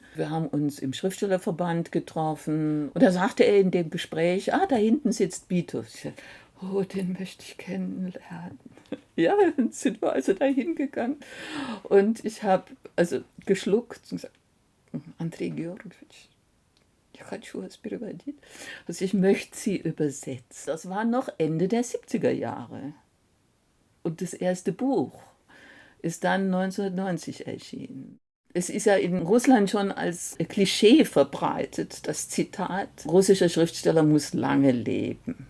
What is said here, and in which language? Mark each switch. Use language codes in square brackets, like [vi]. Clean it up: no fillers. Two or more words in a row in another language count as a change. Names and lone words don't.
[de] Wir haben uns im Schriftstellerverband getroffen und da sagte er in dem Gespräch, da hinten sitzt Bitow. Ich sagte, oh, den möchte ich kennenlernen. Ja, dann sind wir also da hingegangen und ich habe also geschluckt und gesagt, Andrei Georgowitsch, ich [ru] хочу вас переводить. [de] Also ich möchte sie übersetzen. Das war noch Ende der 70er Jahre. Und das erste Buch ist dann 1990 erschienen. Es ist ja in Russland schon als Klischee verbreitet, das Zitat, russischer Schriftsteller muss lange leben.